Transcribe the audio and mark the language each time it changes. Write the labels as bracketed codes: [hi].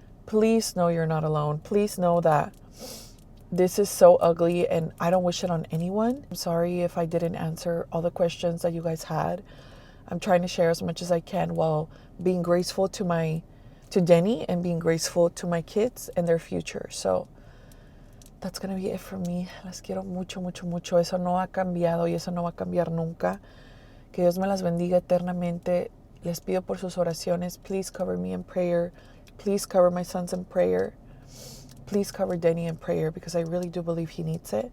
[en] Please know you're not alone. Please know that this is so ugly and I don't wish it on anyone. I'm sorry if I didn't answer all the questions that you guys had. I'm trying to share as much as I can while being graceful to Denny and being graceful to my kids and their future. So that's going to be it for me. [es] Las quiero mucho, mucho, mucho. Eso no ha cambiado y eso no va a cambiar nunca. Que Dios me las bendiga eternamente. Les pido por sus oraciones. [en] Please cover me in prayer. Please cover my sons in prayer. Please cover Denny in prayer because I really do believe he needs it.